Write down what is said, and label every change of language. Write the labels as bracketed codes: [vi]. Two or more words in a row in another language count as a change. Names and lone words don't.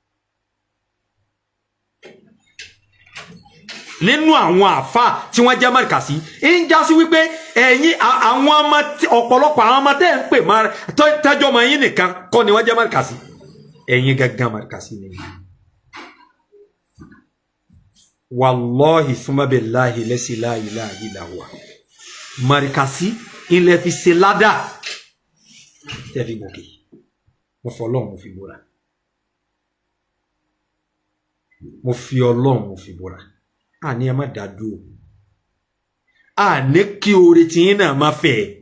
[yo] Nínú àwọn àfáà tí wọ́n jẹ́ Markazi ń já sí wípé ẹ̀yin àwọn ọmọ ọ̀pọ̀lọpọ̀ àwọn ọmọ tẹ́ ń pè máa tẹ́jọ́ ọmọ yín nìkan kọ́ ni wọ́n jẹ́ Markazi. Ẹ̀yin gangan Markazi ni. [ar] والله ثم بالله لا إله إلا هو. [yo] Markazi ilẹ̀ fi ṣe ládà tẹ́ fi gòkè. Mo fi Ọlọ́run mo fi búra. Mo fi Ọlọ́run mo fi búra. Àní ẹ má dàdú. Àní kí oore tí yín náà má fẹ́.